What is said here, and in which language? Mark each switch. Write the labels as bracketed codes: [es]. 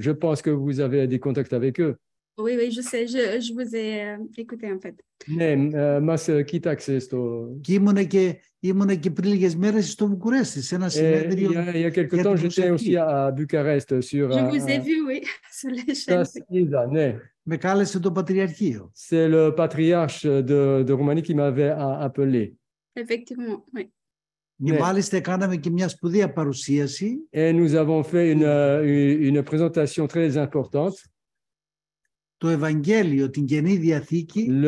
[fr] Je pense que vous avez des contacts avec eux. Oui, oui, je sais, je vous ai écouté en fait. [el] Ναι, μας κοίταξε στο... Και ήμουν και πριν λίγες μέρες στο Βουκουρέστι, σε ένα συνέδριο. [fr] Il y a quelque temps, j'étais aussi à Bucarest sur... Je vous ai vu, oui, sur les chaînes. [el] Ναι. Με κάλεσε το Πατριαρχείο. [fr] C'est le patriarche de Roumanie qui m'avait appelé. Effectivement, oui. [el] Και μάλιστα κάναμε και μια σπουδαία παρουσίαση. [fr] Et nous avons fait une présentation très importante. [el] Το Ευαγγέλιο, την Καινή Διαθήκη.